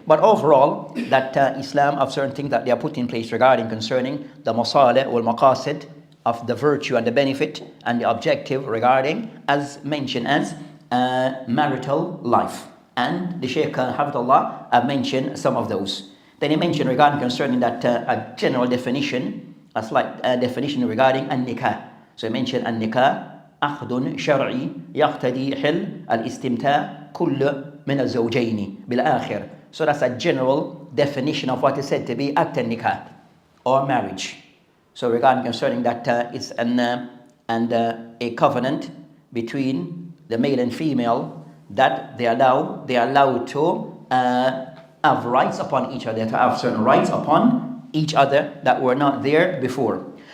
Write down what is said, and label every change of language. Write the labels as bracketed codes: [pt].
[en] But overall, that Islam have certain things that they are put in place regarding concerning the masalih wal maqasid of the virtue and the benefit and the objective regarding, as mentioned as marital life. And the Shaykh Hafidullah have mentioned some of those. Then he mentioned regarding concerning that a general definition, a slight definition regarding an-nikah. So he mentioned an-nikah [ar] عقد شرعي يقتضي حل الاستمتاع كل من الزوجين بالآخر. [en] So that's a general definition of what is said to be act al-nikah or marriage. So regarding concerning that it's a covenant between the male and female that they are allowed to have rights upon each other, to have certain rights upon each other that were not there before.